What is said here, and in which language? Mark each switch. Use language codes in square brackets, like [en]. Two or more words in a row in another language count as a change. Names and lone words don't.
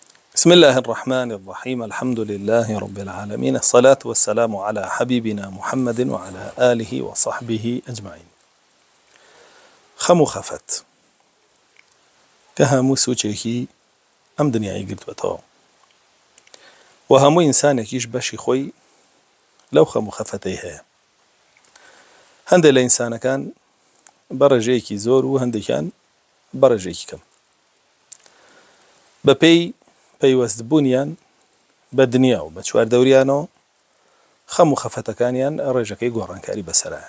[ar] بسم الله الرحمن الرحيم. الحمد لله رب العالمين، الصلاة والسلام على حبيبنا محمد وعلى آله وصحبه أجمعين. [ckb] خەم و خەفەت کە هەموو سوچێکی ئەم دنیای گرتووەتەوە و هەموو ئینسانێکیش بەشی خۆی لەو خەم و خەفەتەی هەیە. هەندێک لە ئینسانەکان بەڕێژەیەکی زۆر و هەندێکیان بەڕێژەیەکی کەم بەپێی پەیوەستبوونیان بە دنیا و بە چواردەوریانەوە خەم و خەفەتەکانیان ڕێژەکەی گۆڕانکاری بەسەرایە.